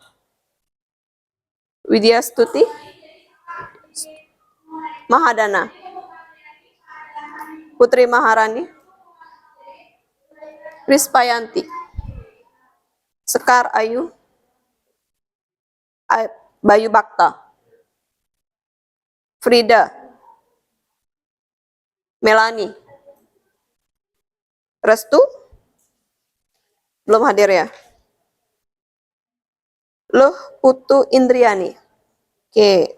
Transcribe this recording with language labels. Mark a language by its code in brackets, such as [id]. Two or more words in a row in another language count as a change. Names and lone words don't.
[id] Widya Stuti. Mahadana. Putri Maharani. Rispayanti. Sekar Ayu. Bayu Bakta. Frida. Melani. Restu? Belum hadir ya? Loh Putu Indriani. Oke.